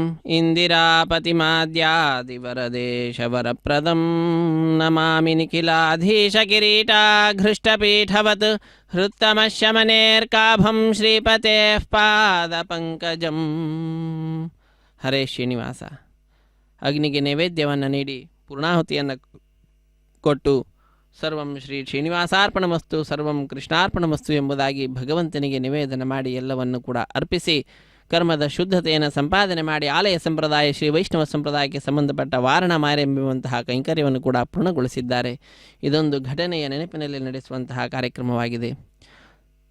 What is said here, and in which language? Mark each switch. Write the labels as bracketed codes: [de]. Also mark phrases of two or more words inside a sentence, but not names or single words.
[sa] इन्दिरापतिमाद्यादिवरदेशवरप्रदं नमामि निखिलाधीशकिरीटाघृष्टपीठवत् हृत्तमशमनेर्काभं श्रीपतेः ಪಾದಪಂಕಜಂ. ಹರೇ ಶ್ರೀನಿವಾಸ. [kn] ಅಗ್ನಿಗೆ ನೈವೇದ್ಯವನ್ನು ನೀಡಿ ಪೂರ್ಣಾಹುತಿಯನ್ನು ಕೊಟ್ಟು [sa] ಸರ್ವಂ ಶ್ರೀ ಶ್ರೀನಿವಾಸಾರ್ಪಣಮಸ್ತು ಸರ್ವಂ ಕೃಷ್ಣಾರ್ಪಣಮಸ್ತು [kn] ಎಂಬುದಾಗಿ ಭಗವಂತನಿಗೆ ನಿವೇದನ ಮಾಡಿ ಎಲ್ಲವನ್ನು ಕೂಡ ಅರ್ಪಿಸಿ ಕರ್ಮದ ಶುದ್ಧತೆಯನ್ನು ಸಂಪಾದನೆ ಮಾಡಿ ಆಲಯ ಸಂಪ್ರದಾಯ ಶ್ರೀ ವೈಷ್ಣವ ಸಂಪ್ರದಾಯಕ್ಕೆ ಸಂಬಂಧಪಟ್ಟ ವಾರಣ ಮಾರೆಂಬುವಂತಹ ಕೈಂಕರ್ಯವನ್ನು ಕೂಡ ಪೂರ್ಣಗೊಳಿಸಿದ್ದಾರೆ. ಇದೊಂದು ಘಟನೆಯ ನೆನಪಿನಲ್ಲಿ ನಡೆಸುವಂತಹ ಕಾರ್ಯಕ್ರಮವಾಗಿದೆ.